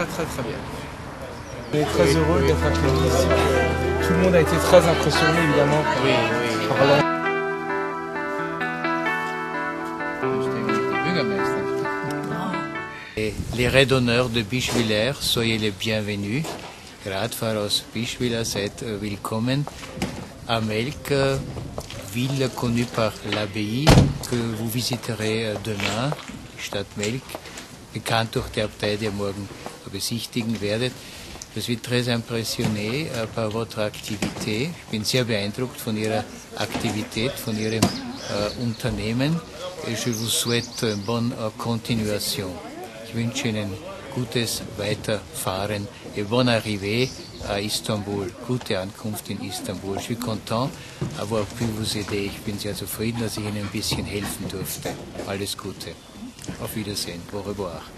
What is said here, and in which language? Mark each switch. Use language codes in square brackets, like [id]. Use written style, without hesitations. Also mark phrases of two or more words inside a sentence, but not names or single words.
[fr] On est très heureux d'être accueillis ici. Tout le monde a été très impressionné évidemment par la... Les randonneurs de Bischwiller, soyez les bienvenus. [de] Radfahrer aus Bischwiller, seid willkommen. [fr] À Melk, ville connue par l'abbaye que vous visiterez demain, [de] Stadt Melk, bekannt durch die Abtei, die ihr morgen besichtigen werdet. [fr] Je suis très impressionné par votre activité. [de] Ich bin sehr beeindruckt von Ihrer Aktivität, von Ihrem Unternehmen. [fr] Et je vous souhaite une bonne continuation. [de] Ich wünsche Ihnen gutes Weiterfahren [fr] et bonne arrivée à Istanbul. [de] Gute Ankunft in Istanbul. [fr] Je suis content d'avoir pu vous aider. [de] Ich bin sehr zufrieden, dass ich Ihnen ein bisschen helfen durfte. Alles Gute. Auf Wiedersehen. [fr] Au revoir.